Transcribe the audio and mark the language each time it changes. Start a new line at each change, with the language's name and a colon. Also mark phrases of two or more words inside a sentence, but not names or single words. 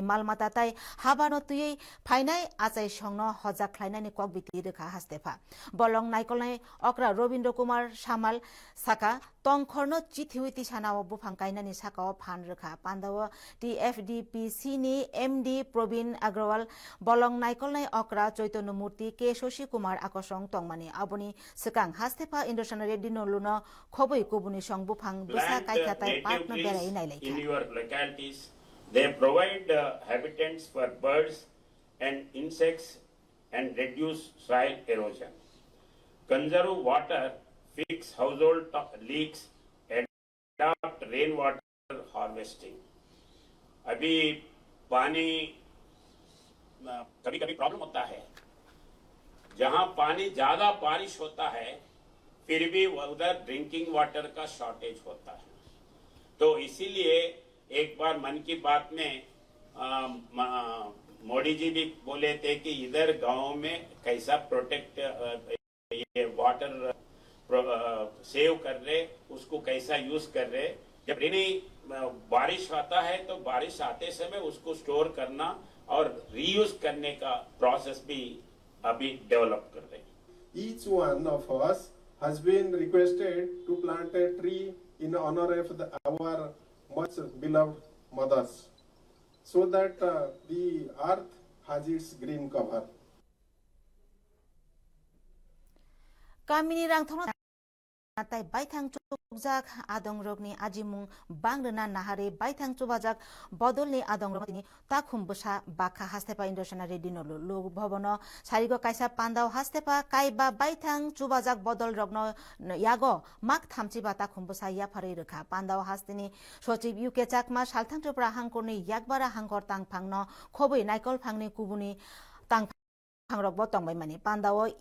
Kok Borok: malmata tai habano tui phainai achai songno hojak khlainani kok biti rekha hastepa bolong naikolnai okra Robindra Kumar Samal saka tongkhorno chithiwiti sanao bufang kainani sakao phan rekha Pandawa TFDPC ni MD Probin Agrawal bolong naikolnai okra Chaitanya Murti K Shashi Kumar Akosong tongmani aboni sekang hastepa Indoshana Reddy no luno khoboi kubuni song bufang bisa kaikhatai park no berai nai
English: in lekha your localities. They provide habitats for birds and insects and reduce soil erosion. Conserve water, fix household leaks, and adopt rainwater
Hindi: हार्वेस्टिंग अभी पानी कभी कभी प्रॉब्लम होता है जहां पानी ज्यादा बारिश होता है फिर भी उधर
English: drinking water
Hindi: का शॉर्टेज होता है तो इसीलिए एक बार मन की बात में मोदी जी भी बोले थे कि इधर गांव में कैसा प्रोटेक्ट ये
English: water save
Hindi: कर रहे उसको कैसा यूज कर रहे जब रेनी बारिश आता है तो बारिश आते समय उसको स्टोर करना और रीयूज करने का प्रोसेस भी अभी डेवलप कर रहे हैं
English: Each one of us has been requested to plant a tree in honor of our much beloved mothers so that the earth has its green cover.
Kok Borok: Kamini rang thong tai baithang chukjak adong rogni ajimung bangrena nahare baithang chubajak bodolni adong rogni takhum busa bakha hastepa Indoshana Reddy no log bhobono sarigo kaisa pandao hastepa kaiba baithang chubajak bodol rogno yago mak thamchi ba takhum busa ya phari rekha pandao hastini sochiv UK chakma salthang chopra hangkorni yakbara hangkor tangphangno khoboi naikol phangni kubuni tangphangrok bo tongbai mani pandao